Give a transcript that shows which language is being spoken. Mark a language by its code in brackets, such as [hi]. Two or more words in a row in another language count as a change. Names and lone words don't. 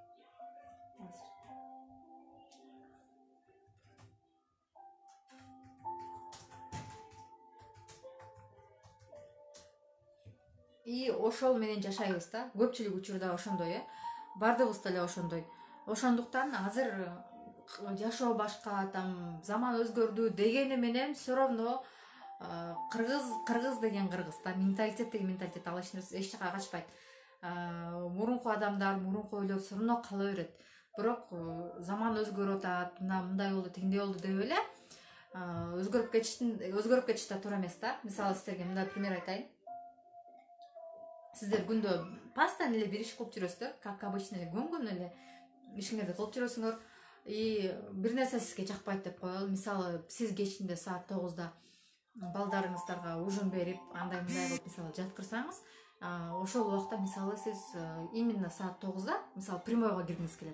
[ky] Ошол менен жашайбыз да. Көпчүлүк учурда ошондой, бардыгыбыз деле ошондой. Ошондуктан азыр жашоо башка, заман өзгөрдү дегени менен [ru] все равно [ky] кыргыз деген кыргыз да, менталитет деген менталитет, ал эч жака качпайт. Мурунку адамдар, мурунку ойлор [ru] все равно [ky] кала берет. Бирок заман өзгөрүп атат, мындай болду, тигиндей болду деп эле өзгөрүп кетиш да туура эмес да. Мисалы, сиздерге мындай пример айтайын. Сиздер күндө постоянно эле бир иш кылып жүрөсүздөр, [ru] как обычно [ky] эле көнгөн эле ишиңерди кылып жүрөсүңөр. Бир нерсе сизге жакпайт деп коелу. Мисалы, сиз кечинде саат 9-да балдарыңыздарга ужин берип, андай мындай кылып мисалы жаткырсаңыз, ошол убакта мисалы сиз именно саат 9-да мисалы прямойго киргиңиз келет.